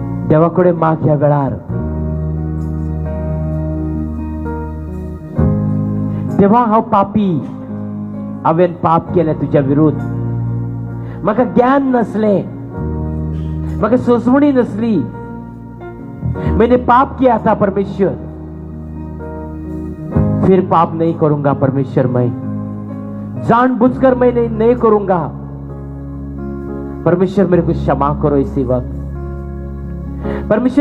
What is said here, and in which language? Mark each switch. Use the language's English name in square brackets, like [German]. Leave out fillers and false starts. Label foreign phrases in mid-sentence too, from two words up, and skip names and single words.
[Konkani] देवाकडे माग ह्या वेळार. देवा हांव पापी, हांवें पाप केलें तुज्या विरुद्ध. म्हाका ज्ञान नसलें, म्हाका सोसवणी नसली. [Hindi] मैंने पाप किया था परमेश्वर, फिर पाप नहीं करूंगा परमेश्वर. मैं जानबूझकर मैं नहीं करूंगा परमेश्वर. मेरे को क्षमा करो इसी वक्त परमेश्वर.